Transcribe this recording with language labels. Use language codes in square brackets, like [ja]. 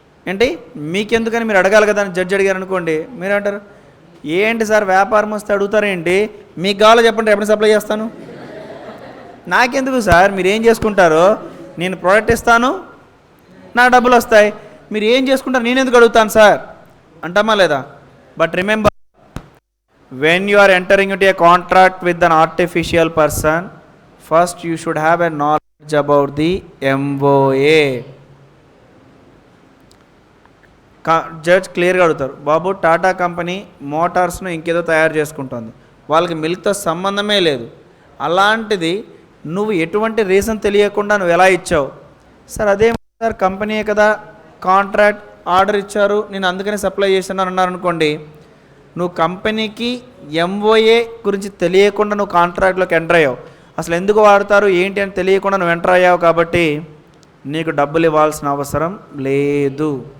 [te] ఏంటి మీకెందుకని మీరు అడగాలి కదా అని జడ్జి అడిగారు అనుకోండి, మీరు అంటారు ఏంటి సార్ వ్యాపారం వస్తే అడుగుతారేంటి, మీకు కావాలో చెప్పండి ఎప్పుడు సప్లై చేస్తాను. నాకెందుకు సార్, మీరు ఏం చేసుకుంటారో నేను ప్రోడక్ట్ ఇస్తాను, నా డబ్బులు వస్తాయి, మీరు ఏం చేసుకుంటారు నేను ఎందుకు అడుగుతాను సార్ అంటామా లేదా? [en] But remember, when you are entering into a contract with an artificial person, first you should have a knowledge about the MOA. [te] Judge క్లియర్గా అడుగుతారు, బాబు టాటా కంపెనీ మోటార్స్ను ఇంకేదో తయారు చేసుకుంటుంది, వాళ్ళకి మిల్క్తో సంబంధమే లేదు, అలాంటిది నువ్వు ఎటువంటి రీజన్ తెలియకుండా నువ్వు ఎలా ఇచ్చావు? సార్ అదే సార్ కంపెనీయే కదా కాంట్రాక్ట్ ఆర్డర్ ఇచ్చారు, నేను అందుకని సప్లై చేస్తున్నాను అన్నారు అనుకోండి, నువ్వు కంపెనీకి MOA గురించి తెలియకుండా నువ్వు కాంట్రాక్ట్లోకి ఎంటర్ అయ్యావు, అసలు ఎందుకు వాడతారు ఏంటి అని తెలియకుండా నువ్వు ఎంటర్ అయ్యావు కాబట్టి నీకు డబ్బులు ఇవ్వాల్సిన అవసరం లేదు.